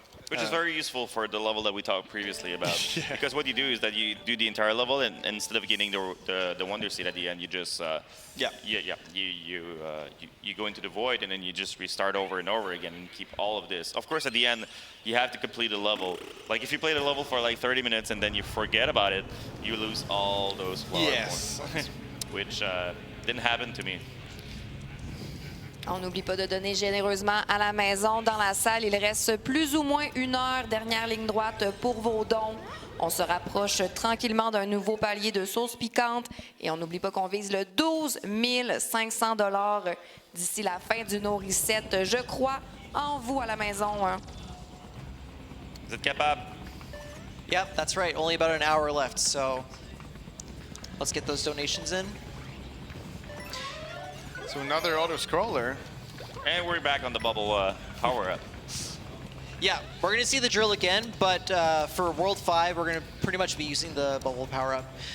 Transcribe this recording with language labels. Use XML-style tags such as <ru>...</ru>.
<en>Which is very useful for the level that we talked previously about. Because what you do is that you do the entire level, and instead of getting the Wonder Seed at the end, you just you go into the void, and then you just restart over and over again and keep all of this. Of course, at the end, you have to complete a level. Like if you play the level for like 30 minutes and then you forget about it, you lose all those flower coins, which didn't happen to me.</en> <fr>On n'oublie pas de donner généreusement à la maison. Dans la salle, il reste plus ou moins 1 heure. Dernière ligne droite pour vos dons. On se rapproche tranquillement d'un nouveau palier de sauce piquante. Et on n'oublie pas qu'on vise le 12 500 $ d'ici la fin du NoReset. Je crois en vous à la maison. Hein. Vous êtes capable?</fr> <en>Yep, that's right. Only about an hour left, so let's get those donations in. So another auto-scroller. And we're back on the bubble power-up. Yeah, we're going to see the drill again, but for World 5, we're going to pretty much be using the bubble power-up.</en>